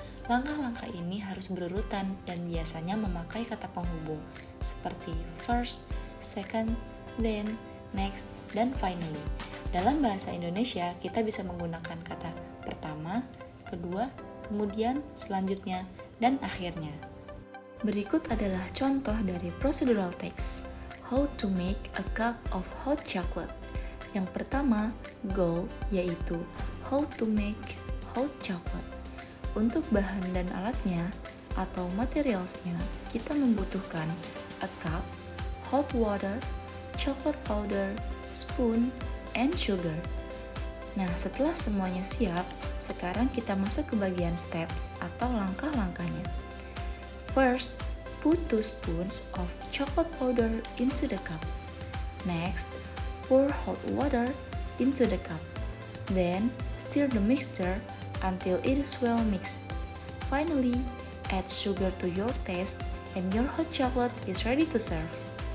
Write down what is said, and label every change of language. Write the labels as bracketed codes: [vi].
[id] Langkah-langkah ini harus berurutan dan biasanya memakai kata penghubung seperti first, second, then, next, dan finally. Dalam bahasa Indonesia, kita bisa menggunakan kata pertama, kedua, kemudian, selanjutnya, dan akhirnya. Berikut adalah contoh dari procedural text. [en] How to make a cup of hot chocolate. [id] Yang pertama, goal, yaitu [en] how to make hot chocolate. [id] Untuk bahan dan alatnya atau materialsnya, kita membutuhkan [en] a cup, hot water, chocolate powder, spoon, and sugar. [id] Nah, setelah semuanya siap, sekarang kita masuk ke bagian steps atau langkah-langkahnya. [en] First, put 2 spoons of chocolate powder into the cup. Next, pour hot water into the cup. Then, stir the mixture until it is well mixed. Finally, add sugar to your taste and your hot chocolate is ready to serve.